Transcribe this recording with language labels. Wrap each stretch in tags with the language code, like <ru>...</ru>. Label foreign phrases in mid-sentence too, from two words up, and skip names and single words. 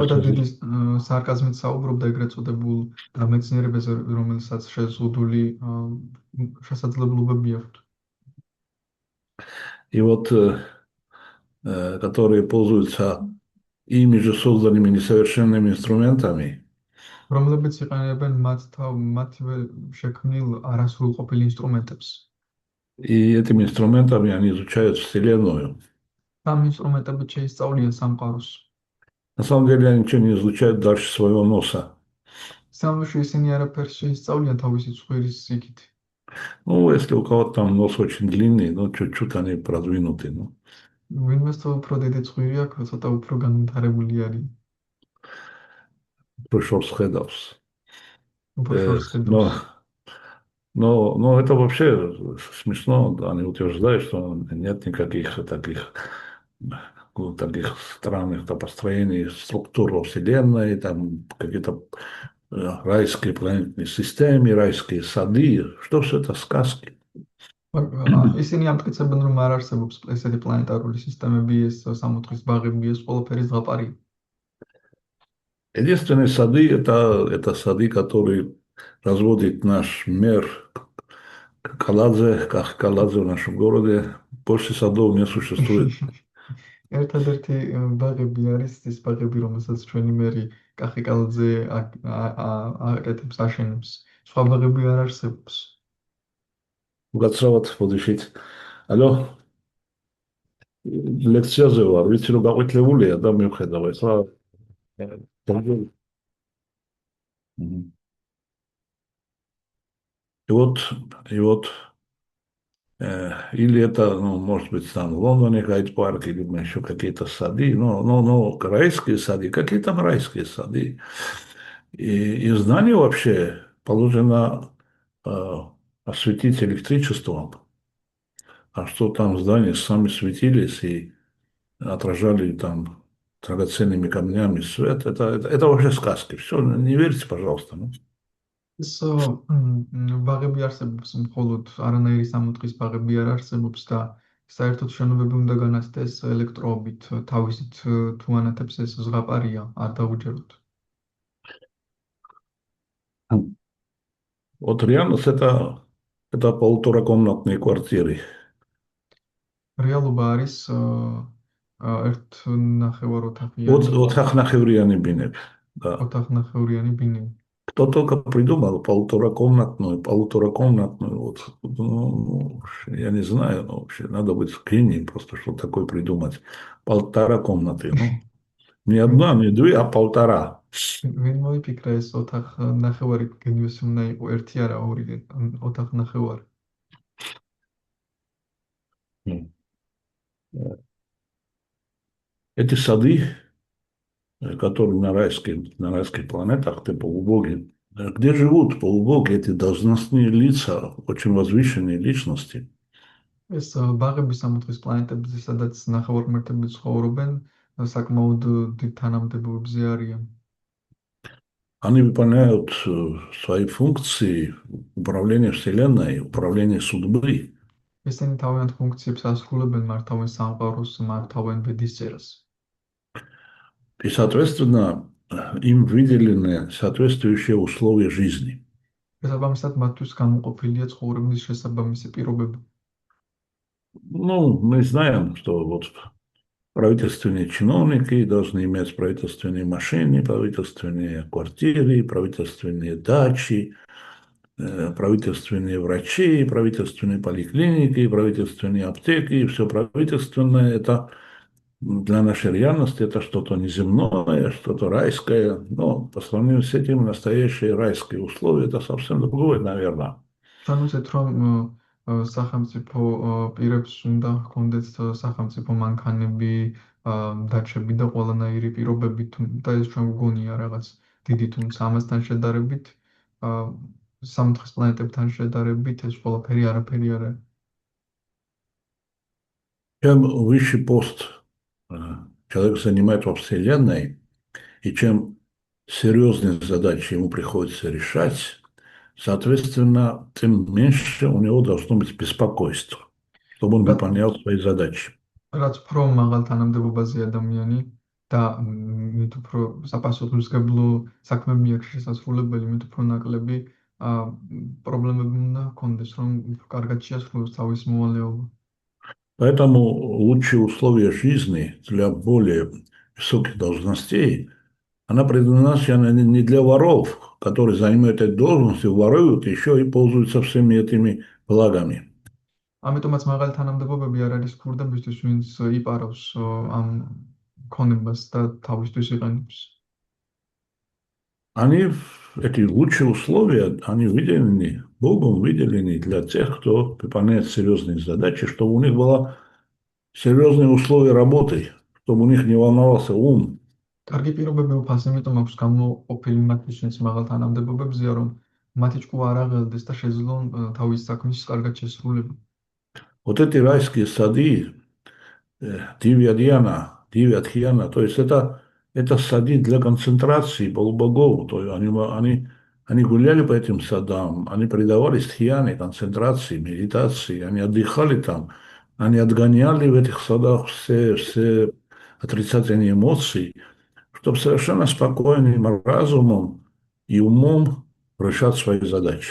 <ka>უბრალოდ დიდი სარკაზმით საუბრობდა ეგრეთ წოდებულ მეცნიერებაზე, რომელსაც შეზღუდული შესაძლებლობები აქვთ.</ka> <ru>и вот которые пользуются ими же созданными несовершенными инструментами,</ru> <ka>რომლებიც იყენებენ მათივე შექმნილ არასრულყოფილ ინსტრუმენტებს.</ka> <ru>и этими инструментами они изучают Вселенную.</ru> <ka>ამ ინსტრუმენტებით შეისწავლიან სამყაროს.</ka> <ru>На самом деле они ничего не изучают дальше своего носа.</ru> <ka>სამში ისინი არაფერს შეისწავლიან თავისი ცხვირის იქით.</ka> <ru>Ну, если у кого-то там нос очень длинный, ну, чуть-чуть они продвинуты, ну,</ru> <ka>ვინმეს თუ უფრო დიდი ცხვირი აქვს, ცოტა უფრო განვითარებული არის. пришел с Хедовс. უფრო შორს</ka> <ru>Но,</ru> <ka>ხედავს.</ka> <ru>но это вообще смешно. Они утверждают, что нет никаких таких, ну, таких странных построений структур во Вселенной, там какие-то райские планетные системы, райские сады. Что все это сказки?</ru> <ka>ისინი ამტკიცებენ, რომ არ არსებობს ესეთი პლანეტარული სისტემები, ეს სამოთხის ბაღები, ეს ყველაფერი ზღაპარია.</ka> <ru>Единственные сады это сады, которые разводит наш мэр Каладзе, как Каладзе в нашем городе. Больше садов не существует.</ru> <ka>ერთადერთი ბაღები არის ის ბაღები, რომელსაც ჩვენი მერი კახი კალაძე აკეთებს, აშენებს. სხვა ბაღები არ არსებობს. გაცრავად მოდიშით. ალო. ლექციაზე ვარ, ვიცი რომ გაყვითლებულია და მივხედავ ახლა.</ka> <ru>И вот, или это, ну, может быть, там в Лондоне Гайд-парк, или еще какие-то сады, но райские сады, какие там райские сады. И здание вообще положено осветить электричеством, а что там в здании сами светились и отражали там драгоценными камнями свет, это вообще сказки. Все, не верьте, пожалуйста. Ну.</ru> <ka>ეს ბაღები არსებობს, მხოლოდ არანაირი სამოთხის ბაღები არ არსებობს და საერთოდ შენობები უნდა განაცდეს ელექტროობით, თავისით თუ ანათებს ეს ზღაპარია, არ დაუჯეროთ.</ka> <ru>Вот реальность это полуторакомнатные квартиры.</ru> <ka>რეალობა არის ერთ ნახევაროთახიანი, Вот хахнахеврианы бинеп.</ka> <ru>Да.</ru> <ka>ოთახნახევრიანი ბინები.</ka> <ru>Кто только придумал полуторакомнатную, вот, ну, я не знаю, но вообще надо быть гением просто, что такое придумать. 1,5 комнаты, ну, не одна, не две, а 1,5.</ru> <ka>ვინ მოიფიქრა ეს ოთახნახევარი გენიოს უნდა იყო ერთი არა ორი ოთახნახევარი.</ka> <ru>Эти сады, которые на райских планетах, ты полубоги, где живут полубоги, эти должностные лица, очень возвышенные личности.</ru> <ka>ეს ბაღები სამოთხის პლანეტებზე, სადაც ნახევარღმერთები ცხოვრობენ, საკმაოდ დიდ თანამდებობებზე არიან.</ka> <ru>Они выполняют свои функции управления Вселенной, управления судьбы.</ru> <ka>ესენი თავიანთ ფუნქციებს ასრულებენ, მართავენ სამყაროს, მართავენ ბედისწერას.</ka> <ru>И, соответственно, им выделены соответствующие условия жизни.</ru> <ka>შესაბამისად, მათთვის გამოყოფილია ცხოვრების შესაბამისი პირობები.</ka> <ru>Ну, мы знаем, что вот правительственные чиновники должны иметь правительственные машины, правительственные квартиры, правительственные дачи, правительственные врачи, правительственные поликлиники, правительственные аптеки. И все правительственное это для нашей реальности это что-то неземное, что-то райское. Но по сравнению с этим настоящие райские условия это совсем другое, наверное.</ru> <ka>ჩანუცეთ, რომ სახელმწიფო პირებს უნდა ჰქონდეთ სახელმწიფო მანქანები, დაჩები და ყველანაირი პირობები, და ეს ჩვენ გგონია რაღაც დიდი, თუმცა ამასთან შედარებით, სამოთხის პლანეტებთან შედარებით ეს ყველაფერი არაფერი არ არის.</ka> <ru>Чем выше пост человек занимает во Вселенной, и чем серьезные задачи ему приходится решать, соответственно, тем меньше у него должно быть беспокойства, чтобы он</ru> <ka>რაც</ka> <ru>выполнял свои задачи.</ru> <ka>რაც უფრო მაღალ თანამდებობაზე ადამიანი და მით უფრო საპასუხისმგებლო საქმეები აქვს შესასრულებელი, მით უფრო ნაკლები პრობლემები უნდა ჰქონდეს, რომ უფრო კარგად შეასრულოს თავის მოვალეობა.</ka> <ru>Поэтому лучшие условия жизни для более высоких должностей, она предназначена не для воров, которые занимают эти должности, воруют, еще и пользуются всеми этими благами.</ru> <ka>ამიტომაც მაღალი თანამდებობები არ არის ქურდებისთვის, ვინც იპარავს ამ ქონებას და თავისთვის იყენებს.</ka> <ru>Эти лучшие условия, они выделены, Богом выделены для тех, кто выполняет серьезные задачи, чтобы у них было серьезные условия работы, чтобы у них не волновался ум.</ru> <ka>კარგი პირობები უფალს იმიტომ აქვს გამოყოფილი მათთვის მაღალ თანამდებობებზეა, რომ მათი ჭკუა არ აღელდეს და შეძლონ თავის საქმის კარგად შესრულება.</ka> <ru>Вот эти райские сады, Дивья-Дхьяна, то есть это сады для концентрации полубогов. То есть они гуляли по этим садам, они предавались тхьяне, концентрации, медитации, они отдыхали там, они отгоняли в этих садах все отрицательные эмоции, чтобы совершенно спокойным разумом и умом решать свои задачи.</ru>